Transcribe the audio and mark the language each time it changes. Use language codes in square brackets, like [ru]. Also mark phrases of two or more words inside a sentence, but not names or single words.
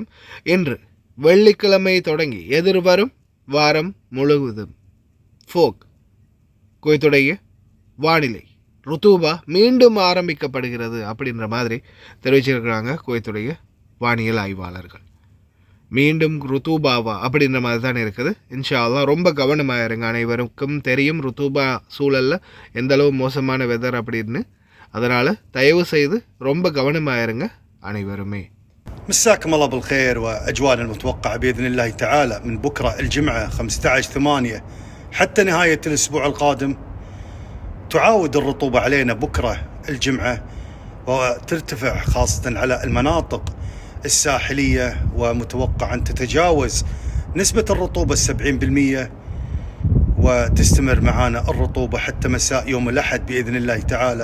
[ta] இன்று வெள்ளிக்கிழமை தொடங்கி எதிர்வரும் வாரம் முழுவதும் ஃபோக் குவைத்துடைய வானிலை ருத்தூபா மீண்டும் ஆரம்பிக்கப்படுகிறது அப்படின்ற மாதிரி தெரிவிச்சிருக்கிறாங்க குவைத்துடைய வானியல் ஆய்வாளர்கள். மீண்டும் ருத்தூபாவா அப்படின்ற மாதிரி தான் இருக்குது. [ar] إن شاء الله [ta] ரொம்ப கவனமாக இருங்க. அனைவருக்கும் தெரியும் ருத்தூபா சூழலில் எந்தளவு மோசமான வெதர் அப்படின்னு. அதனால் தயவு செய்து ரொம்ப கவனமாக இருங்க அனைவருமே. [ar] مساكم الله بالخير وأجواء المتوقعة بإذن الله تعالى من بكرة الجمعة 15/8 حتى نهاية الأسبوع القادم. تعاود الرطوبة علينا بكرة الجمعة وترتفع خاصة على المناطق الساحلية، ومتوقع أن تتجاوز نسبة الرطوبة 70%، وتستمر معنا الرطوبة حتى مساء يوم الأحد بإذن الله تعالى.